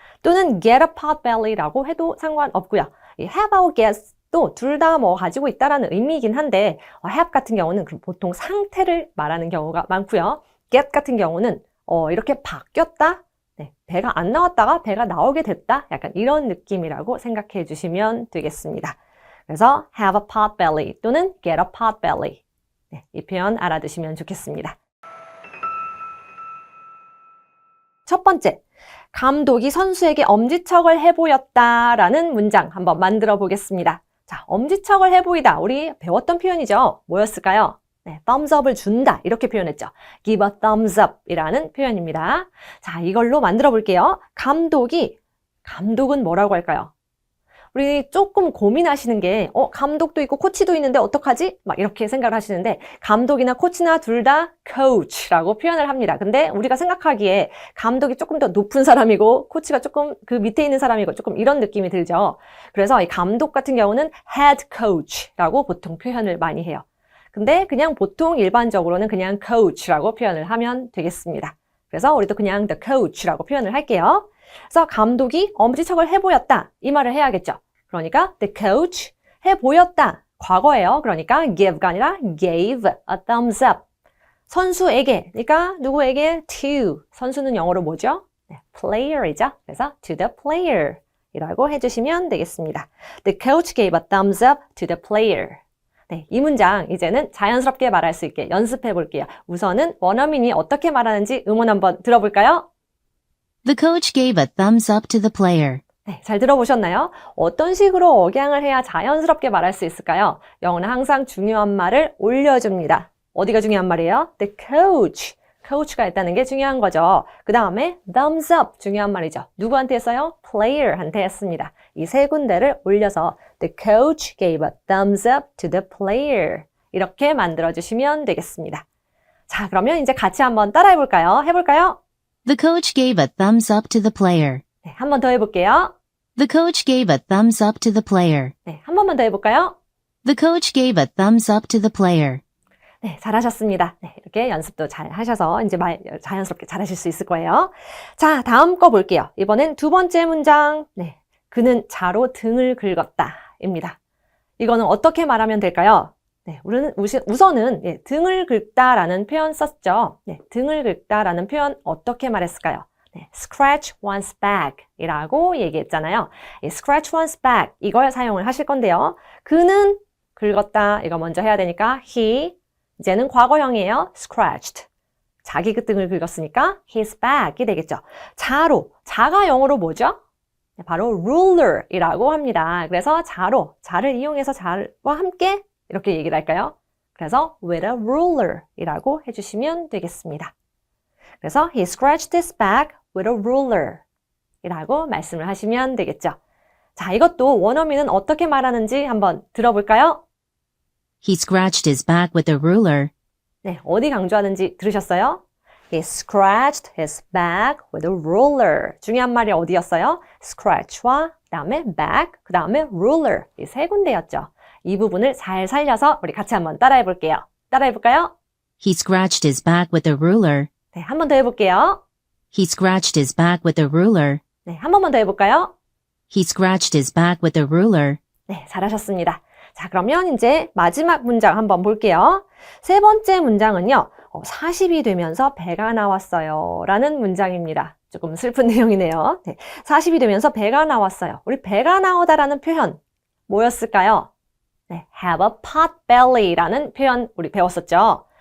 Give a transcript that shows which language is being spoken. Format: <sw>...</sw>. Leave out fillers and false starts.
<ko>또는</ko> <en>get a potbelly</en> <ko>라고 해도 상관없고요. 이 have하고 get도 둘 다 뭐 가지고 있다라는 의미이긴 한데 have 같은 경우는 보통 상태를 말하는 경우가 많고요. get 같은 경우는 이렇게 바뀌었다. 네, 배가 안 나왔다가 배가 나오게 됐다. 약간 이런 느낌이라고 생각해 주시면 되겠습니다.</ko> <en>그래서 have a potbelly 또는 get a potbelly.</en> <ko>네, 이 표현 알아두시면 좋겠습니다. 첫 번째, 감독이 선수에게 엄지척을 해보였다라는 문장 한번 만들어 보겠습니다. 자, 엄지척을 해보이다. 우리 배웠던 표현이죠. 뭐였을까요? 네, thumbs up을 준다. 이렇게 표현했죠.</ko> <en>give a thumbs up</en> <ko>이라는 표현입니다. 자, 이걸로 만들어 볼게요. 감독은 뭐라고 할까요? 우리 조금 고민하시는 게 감독도 있고 코치도 있는데 어떡하지? 막 이렇게 생각을 하시는데 감독이나 코치나 둘 다 coach라고 표현을 합니다. 근데 우리가 생각하기에 감독이 조금 더 높은 사람이고 코치가 조금 그 밑에 있는 사람이고 조금 이런 느낌이 들죠. 그래서 이 감독 같은 경우는 head coach라고 보통 표현을 많이 해요. 근데 그냥 보통 일반적으로는 그냥 coach라고 표현을 하면 되겠습니다. 그래서 우리도 그냥 the coach라고 표현을 할게요. 그래서 감독이 엄지척을 해보였다. 이 말을 해야겠죠. 그러니까 the coach 해보였다. 과거예요. 그러니까</ko> <en>give가 아니라 gave a thumbs up.</en> <ko>선수에게, 그러니까 누구에게? to. 선수는 영어로 뭐죠? 네, player이죠. 그래서</ko> <en>to the player</en> <ko>이라고 해주시면 되겠습니다.</ko> <en>The coach gave a thumbs up to the player.</en> <ko>네, 이 문장 이제는 자연스럽게 말할 수 있게 연습해 볼게요. 우선은 원어민이 어떻게 말하는지 음원 한번 들어볼까요?</ko> <en>The coach gave a thumbs up to the player.</en> <ko>네, 잘 들어보셨나요? 어떤 식으로 억양을 해야 자연스럽게 말할 수 있을까요? 영어는 항상 중요한 말을 올려줍니다. 어디가 중요한 말이에요?</ko> <en>The coach.</en> <ko>coach가 있다는 게 중요한 거죠. 그 다음에 thumbs up 중요한 말이죠. 누구한테 했어요? player한테 했습니다. 이 세 군데를 올려서</ko> <en>the coach gave a thumbs up to the player</en> <ko>이렇게 만들어주시면 되겠습니다. 자, 그러면 이제 같이 한번 따라해볼까요? 해볼까요?</ko> <en>The coach gave a thumbs up to the player.</en> <ko>네, 한 번 더 해볼게요.</ko> <en>The coach gave a thumbs up to the player.</en> <ko>네, 한 번만 더 해볼까요?</ko> <en>The coach gave a thumbs up to the player.</en> <ko>네, 잘하셨습니다. 네, 이렇게 연습도 잘 하셔서 이제 자연스럽게 잘하실 수 있을 거예요. 자, 다음 거 볼게요. 이번엔 두 번째 문장. 네, 그는 자로 등을 긁었다. 입니다. 이거는 어떻게 말하면 될까요? 네, 우선은 등을 긁다라는 표현 썼죠. 네, 등을 긁다라는 표현 어떻게 말했을까요? 네,</ko> <en>scratch one's back</en> <ko>이라고 얘기했잖아요.</ko> <en>scratch one's back</en> <ko>이걸 사용을 하실 건데요. 그는 긁었다 이거 먼저 해야 되니까 he 이제는 과거형이에요. scratched 자기 그 등을 긁었으니까</ko> <en>his back</en> <ko>이 되겠죠. 자가 영어로 뭐죠? 네, 바로 ruler이라고 합니다. 그래서 자를 이용해서 자와 함께 이렇게 얘기를 할까요? 그래서</ko> <en>with a ruler</en> <ko>이라고 해주시면 되겠습니다.</ko> <en>그래서 he scratched his back with a ruler</en> <ko>이라고 말씀을 하시면 되겠죠. 자, 이것도 원어민은 어떻게 말하는지 한번 들어볼까요?</ko> <en>He scratched his back with a ruler.</en> <ko>네, 어디 강조하는지 들으셨어요?</ko> <en>He scratched his back with a ruler.</en> <ko>중요한 말이 어디였어요? scratch와 그 다음에 back, 그 다음에 ruler 이 세 군데였죠. 이 부분을 잘 살려서 우리 같이 한번 따라해 볼게요. 따라해 볼까요?</ko> <en>He scratched his back with a ruler.</en> <ko>네, 한 번 더 해볼게요.</ko> <en>He scratched his back with a ruler.</en> <ko>네, 한 번만 더 해볼까요?</ko> <en>He scratched his back with a ruler.</en> <ko>네, 잘하셨습니다. 자, 그러면 이제 마지막 문장 한번 볼게요. 세 번째 문장은요. 40이 되면서 배가 나왔어요. 라는 문장입니다. 조금 슬픈 내용이네요. 네, 40이 되면서 배가 나왔어요. 우리 배가 나오다라는 표현 뭐였을까요? 네,</ko> <en>have a pot belly</en> <ko>라는 표현 우리 배웠었죠.</ko>